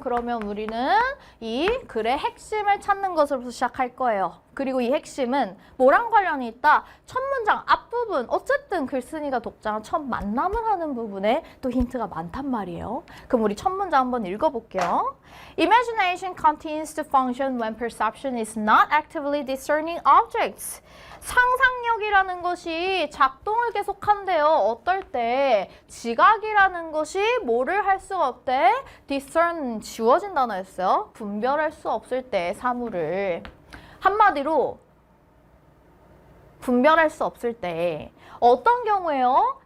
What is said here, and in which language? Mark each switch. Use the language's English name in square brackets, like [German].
[Korean] 그러면 우리는 이 글의 핵심을 찾는 것으로부터 시작할 거예요. 그리고 이 핵심은 뭐랑 관련이 있다? 첫 문장 앞부분, 어쨌든 글쓴이가 독자랑 첫 만남을 하는 부분에 또 힌트가 많단 말이에요. 그럼 우리 첫 문장 한번 읽어볼게요. [English] Imagination continues to function when perception is not actively discerning objects. [Korean] 상상력이라는 것이 작동을 계속한대요. 어떨 때? 지각이라는 것이 뭐를 할 수가 없대? discern, 지워진 단어였어요. 분별할 수 없을 때 사물을. 한마디로 분별할 수 없을 때 어떤 경우에요?